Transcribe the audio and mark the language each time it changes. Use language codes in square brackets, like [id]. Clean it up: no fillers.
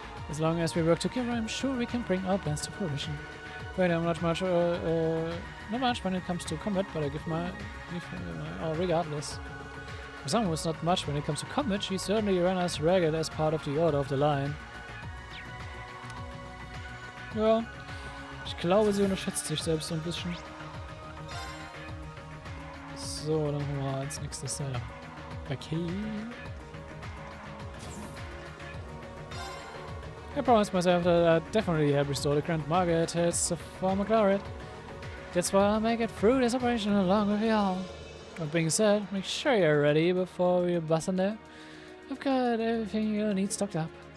[en] As long as we work together, I'm sure we can bring our plans to fruition. Well, I'm not much when it comes to combat, but I give my all regardless. For someone who's not much when it comes to combat, she certainly ran us ragged as part of the Order of the Lion. [de] Ja, ich glaube, sie unterschätzt sich selbst so ein bisschen. So, dann machen wir als nächstes okay. [en] I promised myself that I'd definitely help restore the Grand Market to its former glory. That's why I'll make it through this operation along with y'all. That being said, make sure you're ready before we bust in there. I've got everything you'll need stocked up.